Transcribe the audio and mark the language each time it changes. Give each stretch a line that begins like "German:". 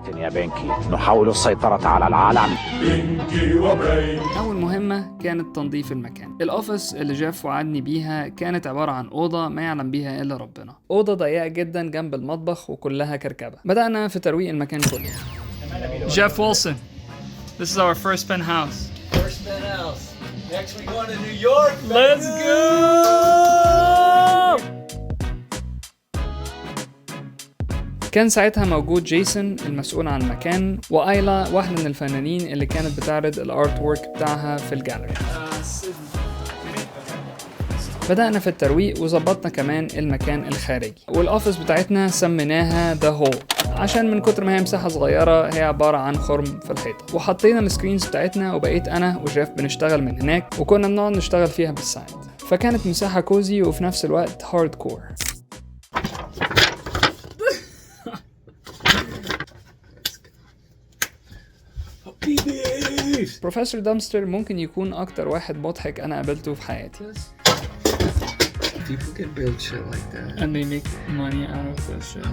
Arabic: يا بنكي نحاول السيطرة على العالم. أول مهمة كانت تنظيف المكان. الأوفيس اللي جيف وعدني بيها كانت عبارة عن أوضة ما يعلم بيها إلا ربنا. أوضة ضيقة جدا جنب المطبخ وكلها كركبة. بدأنا في ترويق المكان كله.
English: Jeff Wilson, this is our first penthouse. First penthouse. Next we going to New York. Let's go!
Arabic: كان ساعتها موجود جيسون المسؤول عن المكان، وآيلا واحدة من الفنانين اللي كانت بتعرض الارت وورك بتاعها في الجاليري. بدأنا في الترويق وظبطنا كمان المكان الخارجي، والأوفيس بتاعتنا سميناها The Hall عشان من كتر ما هي مساحة صغيرة هي عبارة عن خرم في الحيطة. وحطينا السكرينز بتاعتنا وبقيت أنا وجيف بنشتغل من هناك، وكنا بنقعد نشتغل فيها بالساعات. فكانت مساحة كوزي وفي نفس الوقت هارد كور. بروفيسور دامستر ممكن يكون أكتر واحد مضحك أنا قابلته في حياتي.
English: People can build shit like that. And they make money out of this shit.